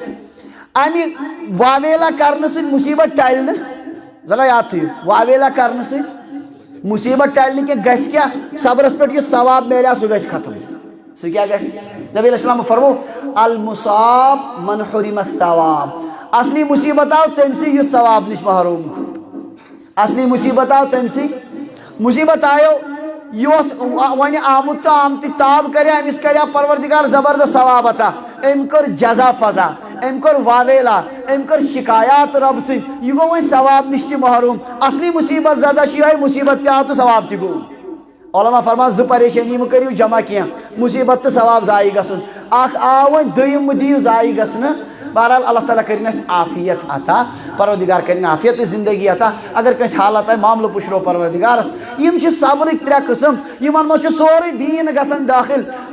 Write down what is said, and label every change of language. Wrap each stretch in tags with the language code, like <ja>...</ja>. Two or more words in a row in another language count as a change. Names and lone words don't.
<ks>امہِ واویلا کرنہٕ سۭتۍ مُصیبت ٹلہِ نہٕ ذرا یاد تھٲیِو واویلا کرنہٕ سۭتۍ مُصیبت ٹلہِ نہٕ کینٛہہ گژھِ کیٛاہ صبرس پٮ۪ٹھ یُس ثواب میلیو سُہ گژھِ ختم سُہ کیٛاہ گژھِ نبی</ks> <ar>علیہ السلام</ar> <ks>فرمو</ks> <ar>المصاب من حرم الثواب</ar> <ks>اصلی مصیبت آو تٔمسٕے یُس ثواب نش محروم گوٚو اصلی مصیبت آو تٔمسٕے مصیبت آیو یہِ اوس وۄنۍ آمُت تہٕ آمتٕے تاب کریا أمِس کریا پروردگار زبردست ثواب عطا أمۍ کٔر جزا فضا أمۍ کوٚر واویلا أمۍ کٔر شکایات رۄبہٕ سۭتۍ یہِ گوٚو وۄنۍ ثواب نش تہِ محروم اصلی مصیبت زدہ چھِ یِہوٚے مصیبت تہِ آو تہٕ ثواب تہِ گوٚو علما فرمان زٕ پریشٲنی مہٕ کٔرِو جمع کینٛہہ مصیبت تہٕ ثواب ضایع گژھُن اکھ آو وۄنۍ دوٚیِم مہٕ دِیِو ضایع گژھنہٕ بہرحال اللہ تعالیٰ کرن اسہِ عافیت عطا پروردگار کرن عافیت زندگی عطا اگر کٲنٛسہِ حالت آے معاملہٕ پُشرو پروردگارس یِم چھِ صبرٕکۍ 3 قٕسم یِمن منٛز چھُ سورُے دیٖن گژھان دٲخل</ks>